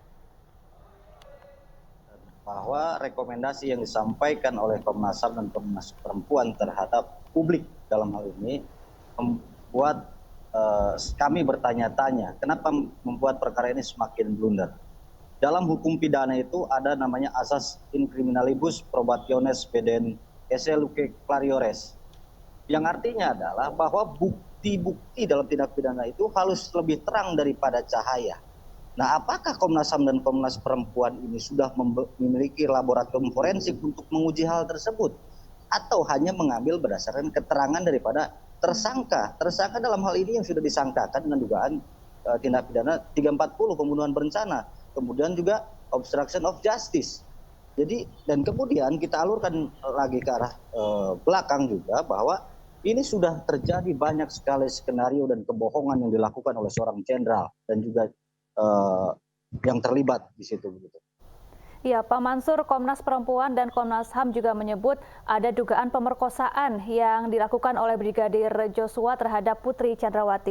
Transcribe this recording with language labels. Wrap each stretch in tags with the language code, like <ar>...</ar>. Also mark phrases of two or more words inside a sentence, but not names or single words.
<id>Bahwa rekomendasi yang disampaikan oleh Komnas HAM dan Komnas Perempuan terhadap publik dalam hal ini membuat kami bertanya-tanya kenapa membuat perkara ini semakin blunder. Dalam hukum pidana itu ada namanya asas</id> <la>in criminalibus probationis pedent esse luce clariores,</la> <id>yang artinya adalah bahwa bukti-bukti dalam tindak pidana itu harus lebih terang daripada cahaya. Nah, apakah Komnas HAM dan Komnas Perempuan ini sudah memiliki laboratorium forensik untuk menguji hal tersebut? Atau hanya mengambil berdasarkan keterangan daripada tersangka? Tersangka dalam hal ini yang sudah disangkakan dengan dugaan tindak pidana 340 pembunuhan berencana. Kemudian juga</id> <en>obstruction of justice.</en> <id>Jadi dan kemudian kita alurkan lagi ke arah belakang juga bahwa ini sudah terjadi banyak sekali skenario dan kebohongan yang dilakukan oleh seorang jenderal dan juga yang terlibat di situ begitu. Ya, Pak Mansur, Komnas Perempuan dan Komnas HAM juga menyebut ada dugaan pemerkosaan yang dilakukan oleh Brigadir Joshua terhadap Putri Chandrawati.</id>